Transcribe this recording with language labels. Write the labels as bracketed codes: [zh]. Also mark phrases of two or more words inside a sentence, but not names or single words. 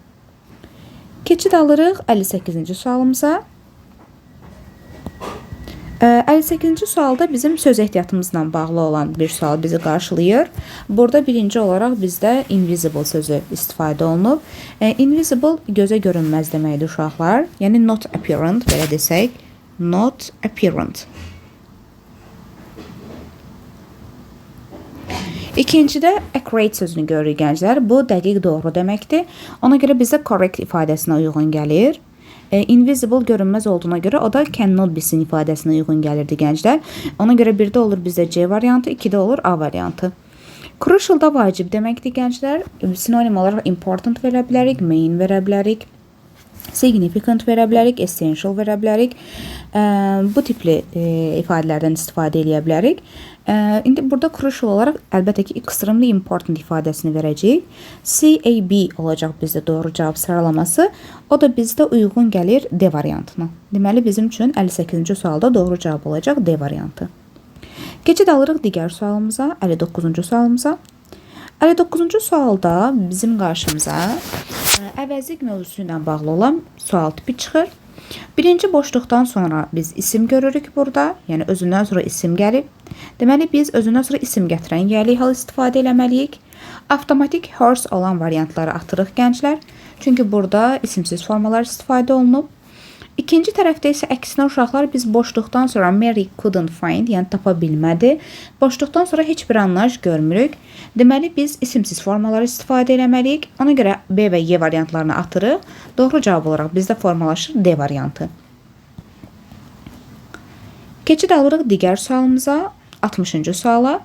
[az] Keçid alırıq 58-ci sualımıza. 58-ci sualda bizim söz ehtiyatımızla bağlı olan bir sual bizi qarşılayır. Burada birinci olaraq bizdə invisible sözü istifadə olunub. Invisible gözə görünməz deməkdir uşaqlar. Yəni [en] not apparent, [az] belə desək. [en] Not apparent. [az] İkincidə accurate sözünü görürük gənclər. Bu dəqiq doğru deməkdir. Ona görə bizdə correct ifadəsinə uyğun gəlir. Invisible görünməz olduğuna görə o da [en] cannot be seen [az] ifadəsinə uyğun gəlirdi gənclər. Ona görə birdə olur bizdə C variantı, ikidə olur A variantı. Crucial da vacib deməkdir gənclər. Sinonim olaraq important verə bilərik, main verə bilərik, significant verə bilərik, essential verə bilərik. Bu tipli ifadələrdən istifadə edə bilərik. İndi burada crucial olaraq əlbəttə ki, [en] extremely important [az] ifadəsini verəcəyik. CAB olacaq bizdə doğru cavab sıralaması. O da bizdə uyğun gəlir D variantına. Deməli, bizim üçün 58-ci sualda doğru cavab olacaq D variantı. Keçid alırıq digər sualımıza, 59-cu sualımıza. 59-cu sualda bizim qarşımıza əvəzlik mövzusu ilə bağlı olan sual tipi çıxır. Birinci boşluqdan sonra biz isim görürük burada. Yəni özündən sonra isim gəlib. Deməli biz özündən sonra isim gətirən yəli hal istifadə eləməliyik. Avtomatik horse olan variantları atırıq gənclər. Çünki burada isimsiz formalar istifadə olunub. İkinci tərəfdə isə əksinə uşaqlar biz boşluqdan sonra [en] Mary couldn't find, [az] yəni tapa bilmədi. Boşluqdan sonra heç bir anlayış görmürük. Deməli biz isimsiz formaları istifadə eləməliyik. Ona görə B və Y variantlarını atırıq. Doğru cavab olaraq bizdə formalaşır D variantı. Keçid alırıq digər sualımıza, 60-cı suala.